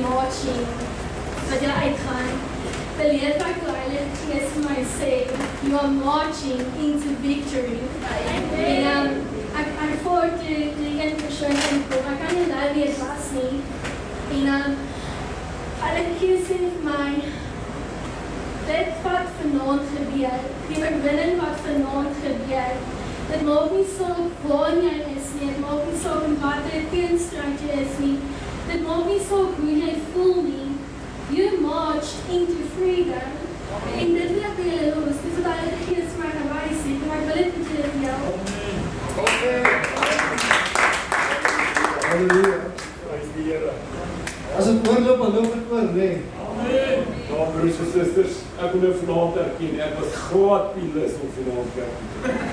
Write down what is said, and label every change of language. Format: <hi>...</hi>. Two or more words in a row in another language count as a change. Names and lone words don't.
<af>watching, wat jy uitgaan, beleef ek hoe Heilige Gees vir my sê,</af> <en>you are marching into victory.</en> <af>En ek voor die een persoon inkom, ek kan nie nou weer was nie. En Heilige Gees sê vir my, dit wat vanaand gebeur, die oorwinning wat vanaand gebeur, dit maak nie saak waar jy is nie, dit maak nie saak in watter teenstryd jy is nie, dit maak nie saak hoe jy voel nie,</af> <en>you marched into freedom.</en> <af>En dit wil ek vir julle los, dis wat Heilige Gees vir my gewys het, en ek wil dit met julle deel. Halleluja. Prys die Here. As het oorloop, dan loop het oor, nee. Amen. Ja, broers en susters, ek wil nou vanaand erken, ek was glad nie lus om vanaand kerk toe te gaan.</af>